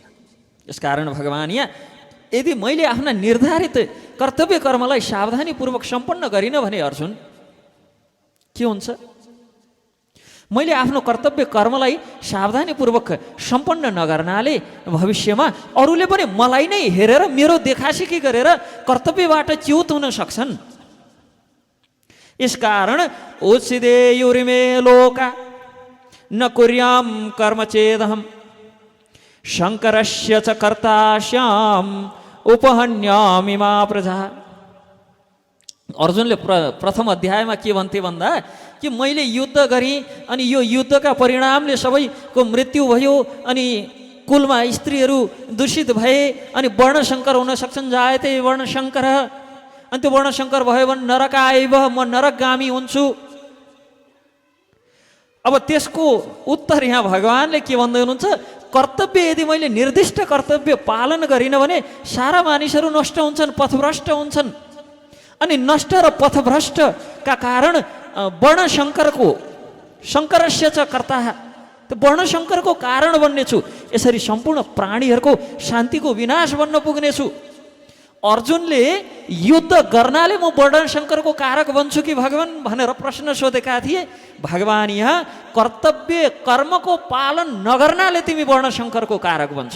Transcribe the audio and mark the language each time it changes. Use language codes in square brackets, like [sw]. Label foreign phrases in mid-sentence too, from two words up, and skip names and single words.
[ne] यसकारण भगवान् यहाँ यदि मैले आफ्ना निर्धारित कर्तव्य कर्मलाई सावधानीपूर्वक सम्पन्न गरिनँ भने अर्जुन के हुन्छ? मैले आफ्नो कर्तव्य कर्मलाई सावधानीपूर्वक सम्पन्न नगर्नाले भविष्यमा अरूले पनि मलाई नै हेरेर मेरो देखासेखी गरेर कर्तव्यबाट च्युत हुन सक्छन्। [sa] यसकारण उच्चिदेयुरिमे लोका न कुर्याम कर्म चेदहम शङ्करस्य च कर्तास्याम उपहन्यामि मा प्रजा। [ne] अर्जुनले प्रथम अध्यायमा के भन्थे भन्दा कि मैले युद्ध गरेँ अनि यो युद्धका परिणामले सबैको मृत्यु भयो, अनि कुलमा स्त्रीहरू दूषित भए, अनि वर्णशङ्कर हुन सक्छन्, [sa] जायते वर्णशङ्कर, [ne] अनि त्यो वर्णशङ्कर भयो भने नरक आइब, म नरकगामी हुन्छु। अब त्यसको उत्तर यहाँ भगवान्ले के भन्दै हुनुहुन्छ? कर्तव्य यदि मैले निर्दिष्ट कर्तव्य पालन गरिनँ भने सारा मानिसहरू नष्ट हुन्छन्, पथभ्रष्ट हुन्छन्, अनि नष्ट र पथभ्रष्टका कारण वर्णशङ्करको, [sa] शङ्करस्य च कर्ता, [ne] त्यो वर्णशङ्करको कारण बन्नेछु। यसरी सम्पूर्ण प्राणीहरूको शान्तिको विनाश बन्न पुग्नेछु। अर्जुनले युद्ध गर्नाले म वर्णशङ्करको कारक बन्छु कि भगवान् भनेर प्रश्न सोधेका थिए। भगवान् यहाँ कर्तव्य कर्मको पालन नगर्नाले तिमी वर्णशङ्करको कारक बन्छौ।